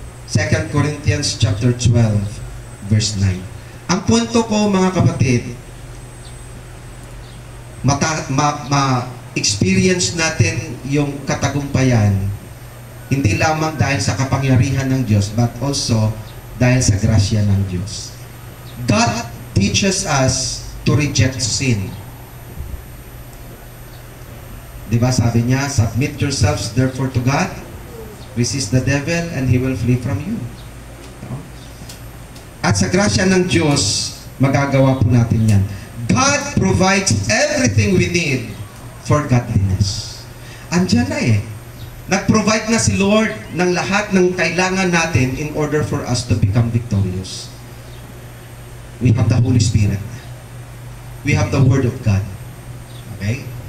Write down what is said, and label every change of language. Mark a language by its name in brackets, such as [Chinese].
[English] 2 Corinthians chapter 12, verse 9. [Filipino] Ang punto ko, mga kapatid, ma-experience natin yung katagumpayan, hindi lamang dahil sa kapangyarihan ng Diyos, but also dahil sa grasya ng Diyos. [English] God teaches us to reject sin. [Filipino] Diba sabi niya, [English] submit yourselves therefore to God, resist the devil, and he will flee from you. [Filipino] At sa grasya ng Diyos, magagawa po natin yan. [English] God provides everything we need for godliness. [Filipino] Andiyan na eh. Nag-provide na si Lord ng lahat ng kailangan natin [English] in order for us to become victorious. We have the Holy Spirit. We have the Word of God. Okay?